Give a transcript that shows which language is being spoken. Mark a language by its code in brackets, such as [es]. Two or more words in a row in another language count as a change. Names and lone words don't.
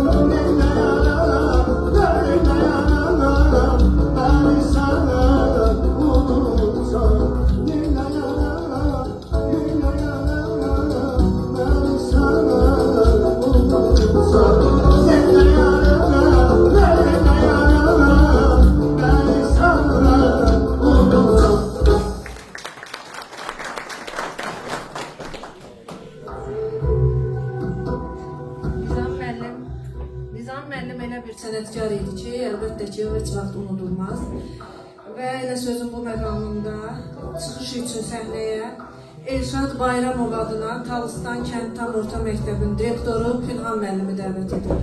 [az] Neyleyerem, neyleyerem, beni sen unutsan. Neyleyerem, neyleyerem, beni sen unutsan. Neyleyerem, neyleyerem, beni sen unutsan. Nizam müəllim elə bir sənətkar idi ki, əlbəttə ki, o heç vaxt unudulmaz. Və elə sözün bu məqamında çıxış üçün səhnəyə Elşad Bayramov adına Talıstan Kənd Tam Orta Məktəbinin direktoru Pünhan müəllimi dəvət edir.